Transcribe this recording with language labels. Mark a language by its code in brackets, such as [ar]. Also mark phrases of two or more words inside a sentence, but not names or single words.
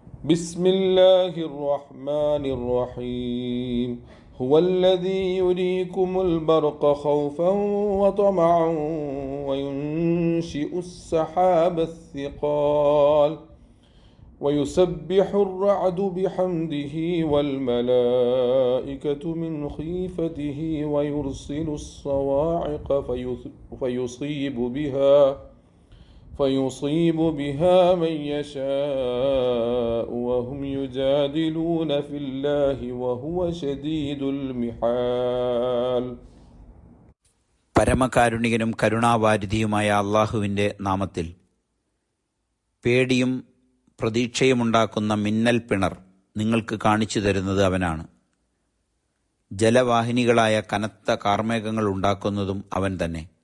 [ar] بسم الله الرحمن الرحيم هو الذي يريكم البرق خوفا وطمعا وينشئ السحاب الثقال ويسبح الرعد بحمده والملائكة من خيفته ويرسل الصواعق فيصيب بها من يشاء وهم يجادلون في الله وهو شديد المحال. [ml] പരമകാരുണികനും കരുണാവാരിധിയുമായ അള്ളാഹുവിൻ്റെ നാമത്തിൽ. പേടിയും പ്രതീക്ഷയുമുണ്ടാക്കുന്ന മിന്നൽ പിണർ നിങ്ങൾക്ക് കാണിച്ചു തരുന്നത് അവനാണ്. ജലവാഹിനികളായ കനത്ത കാർമേഘങ്ങൾ ഉണ്ടാക്കുന്നതും അവൻ തന്നെ.